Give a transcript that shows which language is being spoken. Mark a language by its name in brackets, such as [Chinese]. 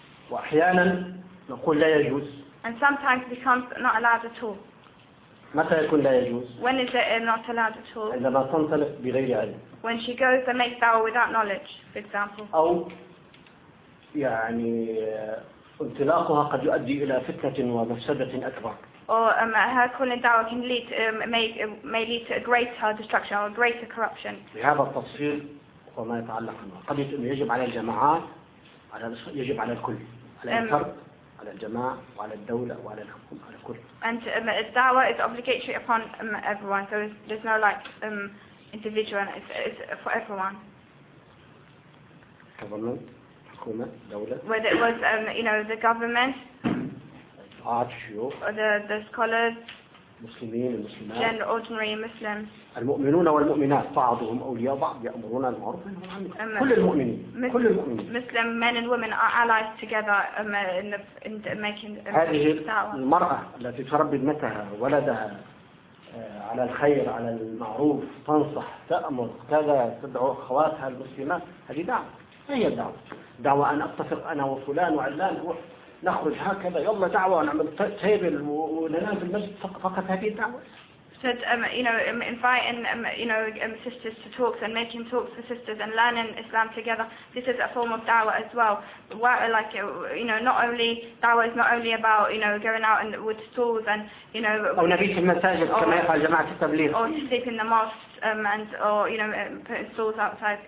[Arabic] وأحيانا نقول لا يجوز. [English] And sometimes it becomes not allowed at all. [Arabic] متى يكون لا يجوز؟ [English] When is it not allowed at all? [Arabic] عندما تنطلق بغير علم. [English] When she goes and makes dawah without knowledge, for example. [Arabic] أو يعني انطلاقها قد يؤدي إلى فتنة ومفسدة أكبر. [English] Or her calling dawah can lead may lead to a greater destruction or greater corruption. [Arabic] بهذا التفصيل وما يتعلق به. قد يجب على الجماعات على يجب على الكل على الفرد. على الجماعة وعلى الدولة وعلى الحكومة على كل. [English] And dawah is obligatory upon everyone, so there's no individual. It's for everyone. [Arabic] تفضل. حكومة دولة. [English] Whether it was you know the government. [Arabic] الشيوخ. [English] Or the scholars. [Arabic] المسلمين المسلمات. [English] General ordinary Muslims. [Arabic] المؤمنون والمؤمنات بعضهم أولياء بعض يأمرون المعروف بالمعروف. كل المؤمنين. كل المؤمنين. [English] Muslim men and women are allies together in making. [Arabic] هذه المرأة التي تربي ابنتها ولدها. على الخير على المعروف تنصح تأمر كذا تدعو أخواتها المسلمات هذه دعوة هي الدعوة دعوة أن أتفق أنا وفلان وعلان نخرج هكذا يلا دعوة نعمل تيبل وننام في المسجد فقط هذه الدعوة [English] said you know inviting you know sisters to talks and making talks for sisters and learning Islam together. This is a form of dawah as well. Where, like you know, not only dawah is not only about you know going out and with stalls and you know. Or to sleep in the mosques and or you know putting stalls outside.